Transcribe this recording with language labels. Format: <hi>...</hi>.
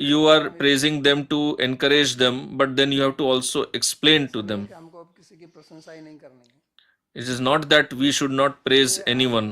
<en>you are praising them to encourage them, but then you have to also explain to them.</en> <hi>कि हमको अब किसी की प्रशंसा ही नहीं करनी है।</hi> <en>It is not that we should not praise anyone.</en>